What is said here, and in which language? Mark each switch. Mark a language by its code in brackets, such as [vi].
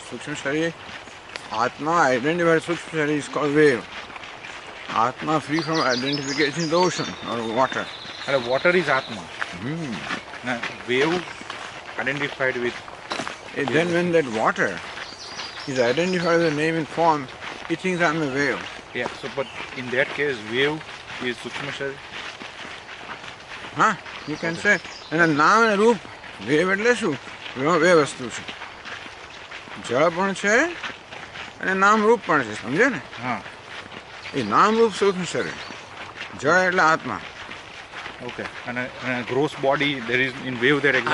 [en] સૂક્ષ્મ શરીર આત્મા આઈડેન્ટિફાઈડ સૂક્ષ્મ શરીર ઇઝ કોલ્ડ વેવ. આત્મા free from identification is ocean or water. એટલે વોટર ઇઝ આત્મા. Wave identified with Then when that water is identified with a name and form, he thinks I'm a wave. yeah, so but in that case wave is sukshma sharir. [gu] હા, [en] you can say. [gu] એના નામ અને રૂપ wave એટલે શું? બે વસ્તુ છે. જળ પણ છે અને નામ રૂપ પણ છે. સમજે ને? હા, એ નામ રૂપ સૂક્ષ્મ શરીર, જળ એટલે આત્મા. [en] okay. And a gross body there is in wave that exists.